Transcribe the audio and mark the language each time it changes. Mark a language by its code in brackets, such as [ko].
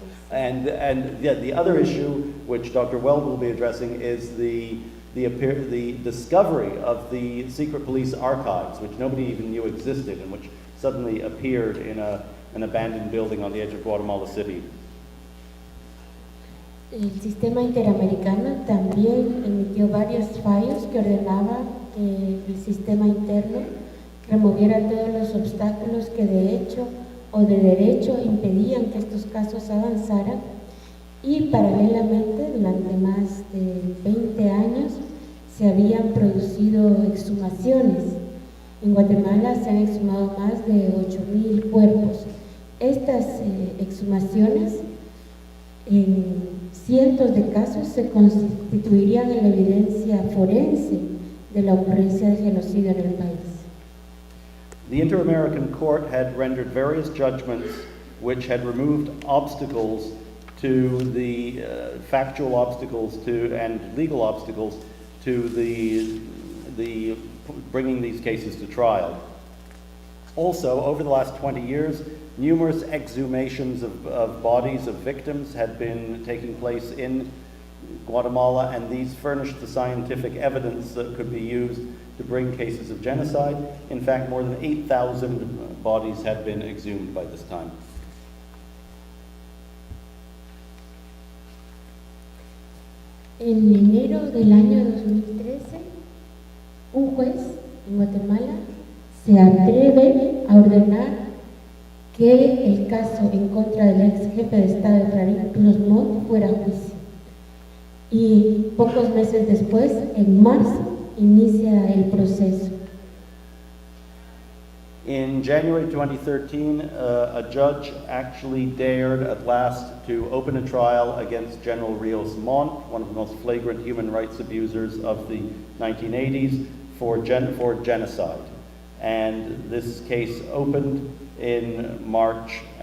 [en] And yeah, the other issue which Dr. Weld will be addressing is the discovery of the secret police archives, which nobody even knew existed and which suddenly appeared in an abandoned building on the edge of Guatemala City. [es] El sistema interamericano también emitió varios fallos que ordenaban que el sistema interno removiera todos los obstáculos que de hecho o de derecho impedían que estos casos avanzaran, y paralelamente durante más de 20 años se habían producido exhumaciones. En Guatemala se han exhumado más de 8,000 cuerpos. Estas exhumaciones en cientos de casos se constituirían en la evidencia forense de la ocurrencia de genocidio en el país. [en] The Inter-American Court had rendered various judgments which had removed obstacles to the factual obstacles and legal obstacles to the bringing these cases to trial. Also, over the last 20 years, numerous exhumations of bodies of victims had been taking place in Guatemala, and these furnished the scientific evidence that could be used to bring cases of genocide. In fact, more than 8,000 bodies had been exhumed by this time. [es] En enero del año 2013, un juez en Guatemala se atreve a ordenar que el caso en contra del ex jefe de Estado Efraín Cruz Montt fuera a juicio. Y pocos meses después, en marzo, inicia el proceso. [en] In January 2013, a judge actually dared at last to open a trial against General Rios Montt, one of the most flagrant human rights abusers of the 1980s, for genocide. And this case opened in March.